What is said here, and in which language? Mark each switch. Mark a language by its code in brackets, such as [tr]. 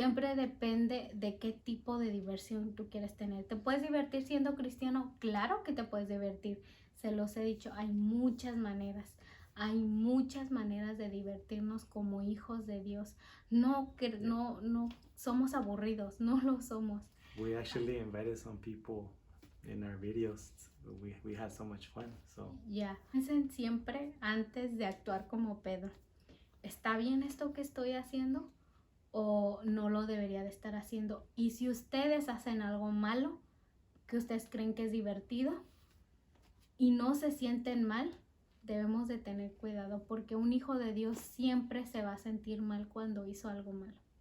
[es] Siempre depende de qué tipo de diversión tú quieres tener. ¿Te puedes divertir siendo cristiano? Claro que te puedes divertir. Se los he dicho, hay muchas maneras. Hay muchas maneras de divertirnos como hijos de Dios. No somos aburridos, no lo somos. [en] We actually invited some people in our videos. We had so much fun. So [es] Piensen siempre antes de actuar como Pedro. ¿Está bien esto que estoy haciendo o no lo debería de estar haciendo? Y si ustedes hacen algo malo que ustedes creen que es divertido y no se sienten mal, debemos de tener cuidado, porque un hijo de Dios siempre se va a sentir mal cuando hizo algo malo.